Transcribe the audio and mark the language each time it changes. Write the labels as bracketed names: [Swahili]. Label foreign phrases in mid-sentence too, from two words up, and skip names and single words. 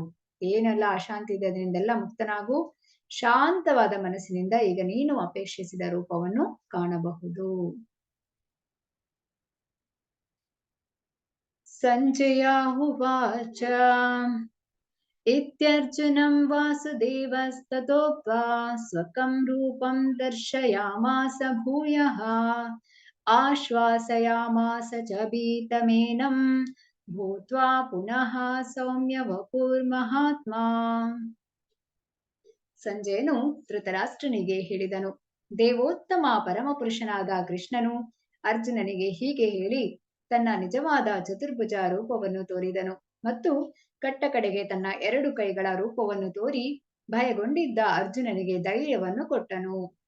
[Kannada] ಏನೆಲ್ಲ ಅಶಾಂತಿ ಇದೆ ಅದರಿಂದೆಲ್ಲ ಮುಕ್ತನಾಗು. ಶಾಂತವಾದ ಮನಸ್ಸಿನಿಂದ ಈಗ ನೀನು ಅಪೇಕ್ಷಿಸಿದ ರೂಪವನ್ನು ಕಾಣಬಹುದು. [Sanskrit] ಸಂಜಯ ಉವಾಚ ಇತ್ಯರ್ಜುನಂ ವಾಸುದೇವಸ್ತತೋಕ್ತ್ವಾ ಸ್ವಕಂ ರೂಪಂ ದರ್ಶಯಾಮಾಸ ಭೂಯಃ ಆಶ್ವಾಸಯಾಮಾಸ ಚ ಭೀತಮೇನಂ ಭೂತ್ವಾ ಪುನಃ ಸೌಮ್ಯ ವಪುರ್ಮಹಾತ್ಮ. [Kannada] ಸಂಜಯನು ಧೃತರಾಷ್ಟ್ರನಿಗೆ ಹೇಳಿದನು, ದೇವೋತ್ತಮ ಪರಮಪುರುಷನಾದ ಕೃಷ್ಣನು ಅರ್ಜುನನಿಗೆ ಹೀಗೆ ಹೇಳಿ ತನ್ನ ನಿಜವಾದ ಚತುರ್ಭುಜ ರೂಪವನ್ನು ತೋರಿದನು ಮತ್ತು ಕಟ್ಟ ಕಡೆಗೆ ತನ್ನ 2 ಕೈಗಳ ರೂಪವನ್ನು ತೋರಿ ಭಯಗೊಂಡಿದ್ದ ಅರ್ಜುನನಿಗೆ ಧೈರ್ಯವನ್ನು ಕೊಟ್ಟನು.